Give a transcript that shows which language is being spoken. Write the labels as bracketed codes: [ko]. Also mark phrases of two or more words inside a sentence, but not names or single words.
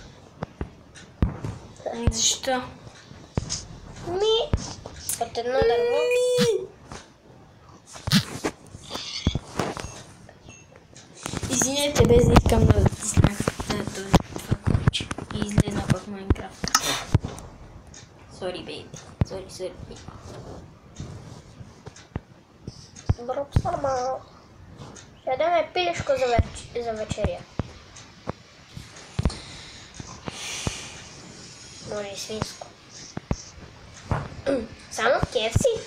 [bg] Защо? От едно дърво. Извинете, без да искам да стиснах това куче. И излезна в Майнкрафт. [en] Sorry, baby. Sorry. [bg] Броб сама. Ще ядем пилешко за вечеря. Може и свинско. Само в KFC?